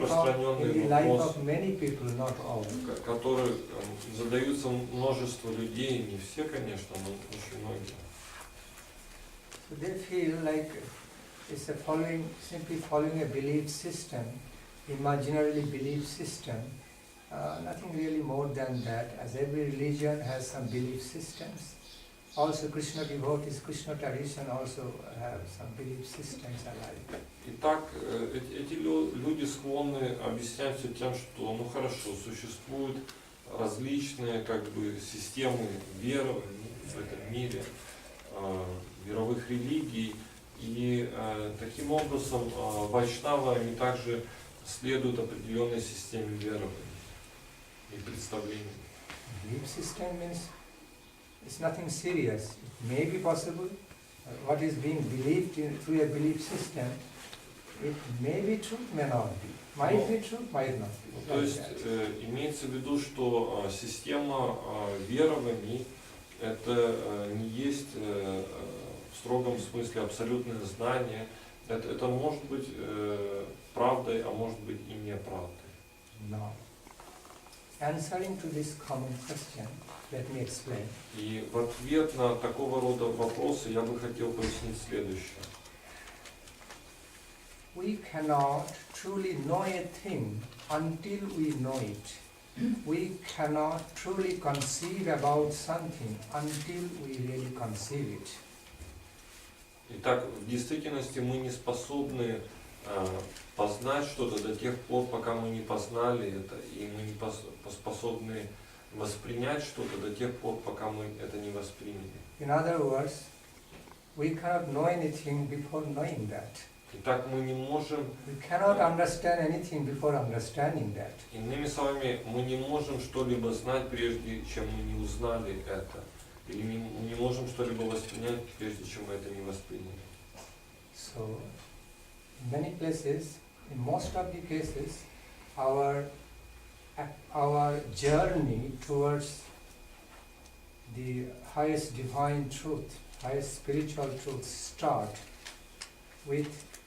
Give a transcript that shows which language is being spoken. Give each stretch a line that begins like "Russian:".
Russian: распространенный вопрос,
English: of many people, not all.
Russian: который задаются множество людей, не все, конечно, но очень многие.
English: So they feel like it's simply following a belief system, imaginary belief system, nothing really more than that, as every religion has some belief systems. Also Krishna devotees, Krishna tradition also have some belief systems alike.
Russian: Итак, эти люди склонны объяснять все тем, что, ну хорошо, существуют различные системы верований в этом мире, мировых религий, и Таким образом, вайшнавы, они также следуют определенной системе верований и представлений.
English: Belief system means it's nothing serious. It may be possible. What is being believed in, through a belief system, it may be true, may not be. Might be true, might not be.
Russian: То есть имеется в виду, что система верований это не есть в строгом смысле абсолютное знание. Это может быть правдой, а может быть и неправдой.
English: Now, answering to this common question, let me explain.
Russian: И в ответ на такого рода вопросы я бы хотел пояснить следующее.
English: We cannot truly know a thing until we know it. We cannot truly conceive about something until we really conceive it.
Russian: Итак, в действительности мы не способны познать что-то до тех пор, пока мы не познали это, и мы не способны воспринять что-то до тех пор, пока мы это не восприняли.
English: In other words, we cannot know anything before knowing that.
Russian: Итак, мы не можем,
English: We cannot understand anything before understanding that.
Russian: иными словами, мы не можем что-либо знать, прежде чем мы не узнали это. Или мы не можем что-либо воспринять, прежде чем мы это не восприняли.
English: So, in many places, in most of the cases, our journey towards the highest divine truth, highest spiritual truth start with